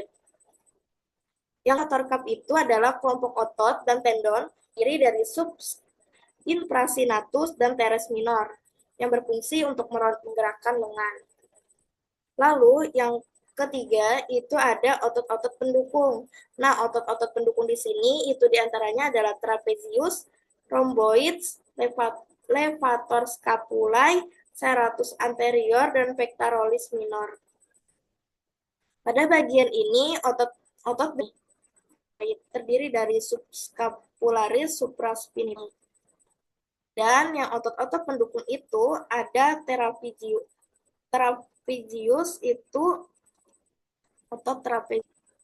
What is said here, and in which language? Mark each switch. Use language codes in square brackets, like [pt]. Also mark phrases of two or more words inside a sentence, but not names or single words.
[id] Yang terkap itu adalah kelompok otot dan tendon terdiri dari infracinatus dan teres minor yang berfungsi untuk menggerakkan lengan. Lalu yang ketiga itu ada otot-otot pendukung. Nah, otot-otot pendukung di sini itu diantaranya adalah trapezius, rhomboids, levator scapulae, serratus anterior, dan pectoralis minor. Pada bagian ini otot terdiri dari subscapularis supraspinalis. Dan yang otot-otot pendukung itu ada trapezius itu otot trapezius.